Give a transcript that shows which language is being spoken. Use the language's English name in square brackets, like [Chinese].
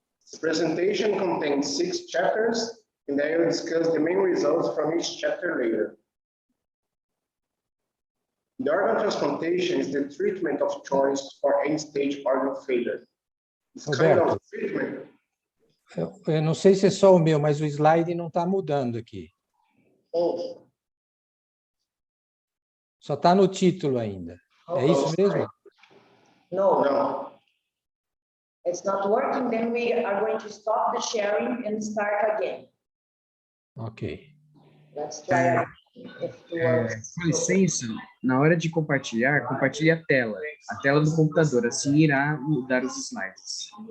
[English] This presentation contains 6 chapters, and I will discuss the main results from each chapter later. The organ transplantation is the treatment of choice for end-stage organ failure. This kind of treatment. [Portuguese] Eu não sei se é só o meu, mas o slide não está mudando aqui. Oh. Só está no título ainda. É isso mesmo? [English] No. It's not working, then we are going to stop the sharing and start again. Ok. Let's try [Portuguese] com licença, na hora de compartilhar, compartilhe a tela do computador, assim irá mudar os slides.